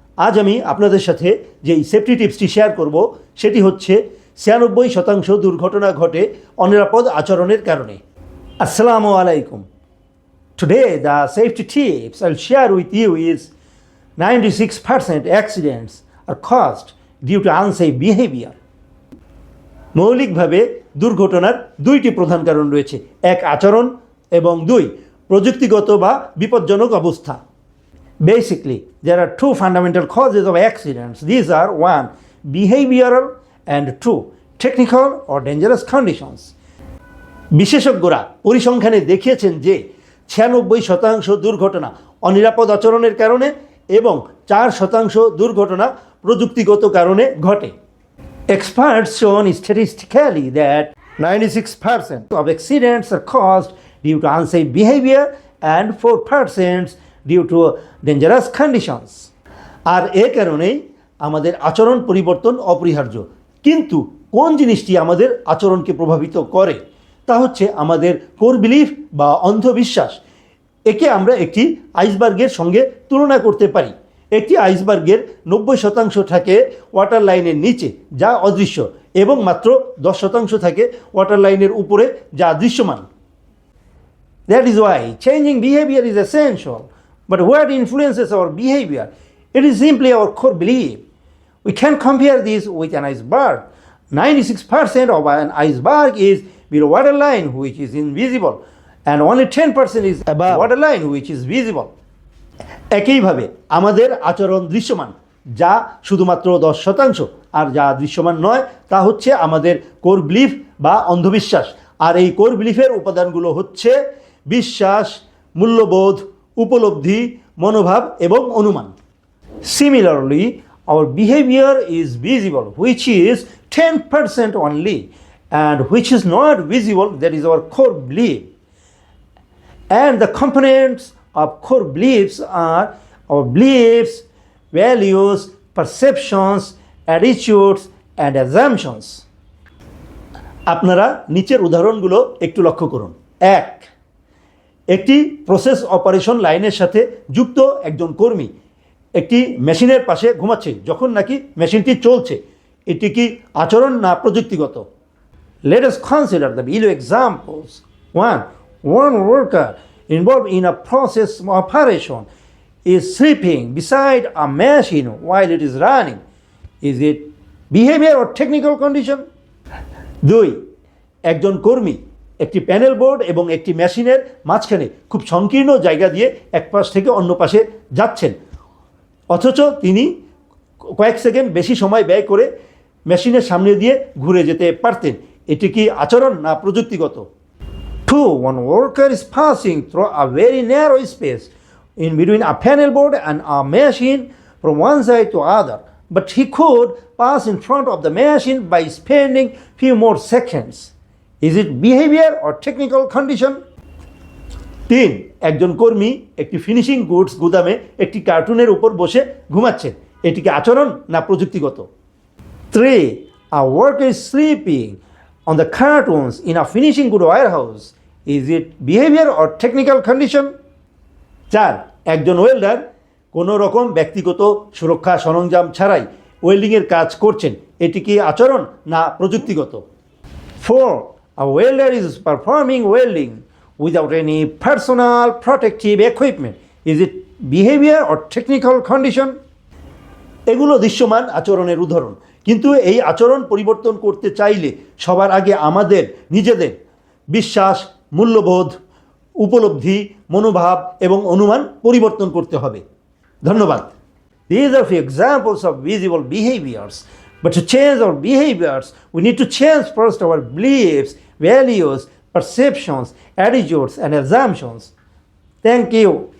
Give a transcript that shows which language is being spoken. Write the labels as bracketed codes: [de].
[bn] আজ আমি আপনাদের সাথে যেই সেফটি টিপসটি শেয়ার করব সেটি হচ্ছে ৯৬% দুর্ঘটনা ঘটে অনিরাপদ আচরণের কারণে। আসসালামু আলাইকুম। [en] Today the safety tips I'll share with you is 96% accidents are caused due to unsafe behavior. [bn] মৌলিকভাবে দুর্ঘটনার দুইটি প্রধান কারণ রয়েছে, এক আচরণ এবং দুই প্রযুক্তিগত বা বিপজ্জনক অবস্থা। [en] Basically, there are two fundamental causes of accidents. These are one, behavioral and two, technical or dangerous conditions. [bn] বিশেষজ্ঞরা পরিসংখ্যানে দেখিয়েছেন যে ৯৬% দুর্ঘটনা অনিরাপদ আচরণের কারণে এবং ৪% দুর্ঘটনা প্রযুক্তিগত কারণে ঘটে। [en] Experts shown statistically that 96% of accidents are caused due to unsafe behavior and 4% due to dangerous conditions. [bn] আর এ কারণেই আমাদের আচরণ পরিবর্তন অপরিহার্য। কিন্তু কোন জিনিসটি আমাদের আচরণকে প্রভাবিত করে তা হচ্ছে আমাদের কোর বিলিফ বা অন্ধবিশ্বাস। একে আমরা একটি আইসবার্গের সঙ্গে তুলনা করতে পারি। একটি আইসবার্গের ৯০% থাকে ওয়াটার লাইনের নিচে যা অদৃশ্য এবং মাত্র ১০% থাকে ওয়াটার লাইনের উপরে যা দৃশ্যমান। [en] That is why changing behavior is essential. But what influences our behavior? It is simply our core belief. We can compare this with an iceberg. 96% of an iceberg is below waterline, which is invisible, and only 10% is above waterline, which is visible. [bn] একইভাবে আমাদের আচরণ দৃশ্যমান, যা শুধুমাত্র 10%, আর যা দৃশ্যমান নয় তা হচ্ছে আমাদের কোর বিলিফ বা অন্ধবিশ্বাস। আর এই কোর বিলিফের উপাদানগুলো হচ্ছে বিশ্বাস, মূল্যবোধ, উপলব্ধি, মনোভাব এবং অনুমান। [en] Similarly, our behavior is visible, which is 10% only, and which is not visible, that is our core belief. And the components of core beliefs are our beliefs, values, perceptions, attitudes, and assumptions. [bn] আপনারা নিচের উদাহরণগুলো একটু লক্ষ্য করুন। এক, একটি process operation লাইনের সাথে যুক্ত একজন কর্মী একটি মেশিনের পাশে ঘুমাচ্ছে যখন নাকি মেশিনটি চলছে। এটি কি আচরণ না প্রযুক্তিগত? [en] Let us consider the below examples. One worker involved in a process operation is sleeping beside a machine while it is running. Is it behavior or technical condition? [bn] 2, একজন কর্মী একটি প্যানেল বোর্ড এবং একটি মেশিনের মাঝখানে খুব সংকীর্ণ জায়গা দিয়ে এক পাশ থেকে অন্য পাশে যাচ্ছেন, অথচ তিনি কয়েক সেকেন্ড বেশি সময় ব্যয় করে মেশিনের সামনে দিয়ে ঘুরে যেতে পারতেন। এটি কি আচরণ না প্রযুক্তিগত? [en] 2, one worker is passing through a very narrow space in between a panel board and a machine from one side to other, but he could pass in front of the machine by spending few more seconds. Is it behavior or technical condition? [bn] 3, একজন কর্মী একটি finishing goods গুদামে একটি কার্টুনের উপর বসে ঘুমাচ্ছেন। এটি কি আচরণ না প্রযুক্তিগত? [en] 3, a worker is sleeping on the cartons in a finishing good warehouse. Is it behavior or technical condition? [bn] 4, একজন ওয়েল্ডার কোনো রকম ব্যক্তিগত সুরক্ষা সরঞ্জাম ছাড়াই ওয়েল্ডিংয়ের কাজ করছেন। এটি কি আচরণ না প্রযুক্তিগত? [en] 4, a welder is performing welding without any personal protective equipment. Is it behavior or technical condition? [bn] এগুলো দৃশ্যমান আচরণের উদাহরণ, কিন্তু এই আচরণ পরিবর্তন করতে চাইলে সবার আগে আমাদের নিজেদের বিশ্বাস, মূল্যবোধ, উপলব্ধি, মনোভাব এবং অনুমান পরিবর্তন করতে হবে। ধন্যবাদ। [en] These are few examples of visible behaviors. But to change our behaviors, we need to change first our beliefs, values, perceptions, attitudes, and assumptions. Thank you.